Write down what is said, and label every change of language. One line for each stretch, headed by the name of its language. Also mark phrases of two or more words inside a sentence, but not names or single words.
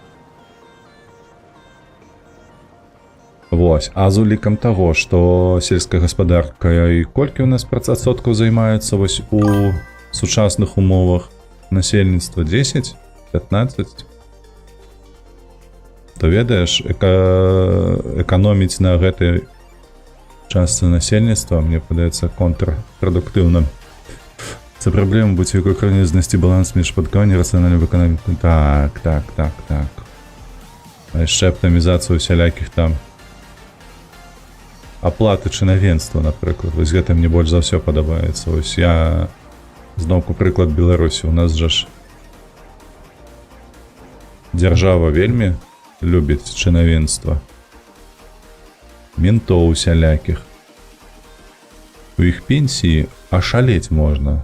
Belarusian: Вось, а з улікам таго, што сельская гаспадарка і колькі ў нас працэнтаў займаецца вось у сучасных умовах насельніцтва 10, 15, то ведаеш, эканоміць на гэтай частцы насельніцтва, мне падаецца, контрпрадуктыўна.
Ukrainian: Це праблема будь-якої крайньої знайти баланс між падкаванням і раціональною економікою. Так. А ще оптимізацію всіляких там оплати чынавенства, наприклад.
Belarusian: Ось гэта мне больш за ўсё падабаецца. Ось я зноўку прыклад Беларусі. У нас жа ж дзяржава вельмі любіць чынавенства. Ментоў усялякіх. У іх пенсіі ашалець можна.